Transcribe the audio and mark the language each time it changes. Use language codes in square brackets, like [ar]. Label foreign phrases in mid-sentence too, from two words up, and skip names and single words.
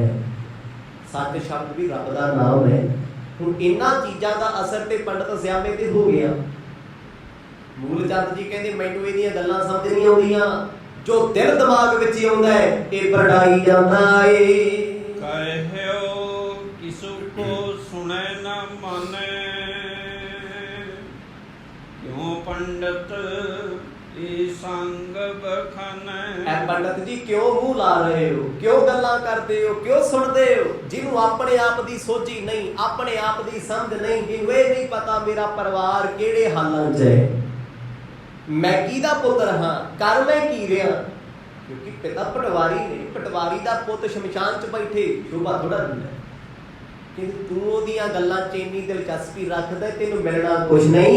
[pa] ਸਚ ਸ਼ਬਦ ਭੀ ਰੱਬ ਦਾ ਨਾਮ ਹੈ। ਹੁਣ ਇਨ੍ਹਾਂ ਚੀਜ਼ਾਂ ਦਾ ਅਸਰ ਤੇ ਪੰਡਿਤ ਸਿਆਮੇ ਤੇ ਹੋ ਗਿਆ। ਮੂਲ ਚੰਦ ਜੀ ਕਹਿੰਦੇ ਮੈਨੂੰ ਇਹਦੀਆਂ ਗੱਲਾਂ ਸਮਝ ਨਹੀਂ ਆਉਂਦੀਆਂ, ਜੋ ਦਿਲ ਦਿਮਾਗ ਵਿਚ ਆਉਂਦਾ ਹੈ ਯੇ ਬੜਾਈ ਜਾਂਦਾ ਹੈ। ਕਹਿਓ ਕਿਸੁ ਕੋ ਸੁਨੇ ਨ ਮਾਨੇ, ਕਿਉਂ ਪੰਡਿਤ ਈ ਸੰਗ ਬਖਾਨੇ। ਐ ਪੰਡਿਤ ਜੀ ਕਿਉਂ ਮੂੰਹ ਲਾ ਰਹੇ ਹੋ, ਕਿਉਂ ਗੱਲਾਂ ਕਰਦੇ ਹੋ, ਕਿਉਂ ਸੁਣਦੇ ਹੋ? ਜਿਨ੍ਹੋਂ ਅਪਨੇ ਆਪ ਦੀ ਸੋਚੀ ਨਹੀਂ, ਅਪਨੇ ਆਪ ਦੀ ਸਮਝ ਨਹੀਂ, ਜਿਨ੍ਹੋਂ ਯੇ ਨਹੀਂ ਪਤਾ ਮੇਰਾ ਪਰਿਵਾਰ ਕਿਹੜੇ ਹਾਲਾਂ ਚ ਹੈ, ਮੈਂ ਕਿਹਦਾ ਪੁੱਤਰ ਹਾਂ, ਕਰ ਮੈਂ ਕੀ ਰਹਾ। ਕਿਉਂਕਿ ਪਿਤਾ ਪਟਵਾਰੀ ਨੇ, ਪਟਵਾਰੀ ਦਾ ਪੁੱਤ ਸ਼ਮਸ਼ਾਨ ਚ ਬੈਠੇ ਸ਼ੋਭਾ ਥੋੜਾ ਦਿੰਦਾ, ਕਿ ਤੂ ਓਦੀਆਂ ਗੱਲਾਂ ਚ ਇੰਨੀ ਦਿਲਚਸਪੀ ਰਖਦਾ, ਤੈਨੂੰ ਮਿਲਣਾ ਕੁਛ ਨਹੀਂ।